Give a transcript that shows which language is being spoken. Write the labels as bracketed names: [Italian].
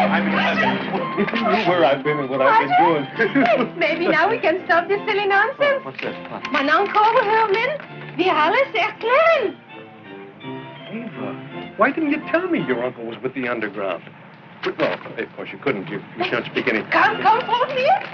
[English] If you knew where I've been and what I've been doing. Maybe now we can stop this silly nonsense. What's this? [German] Mein Onkel, Herman, wir alles erklären. [English] Ava, why didn't you tell me your uncle was with the underground? Well, of course you couldn't. You can't speak any... Come, follow me.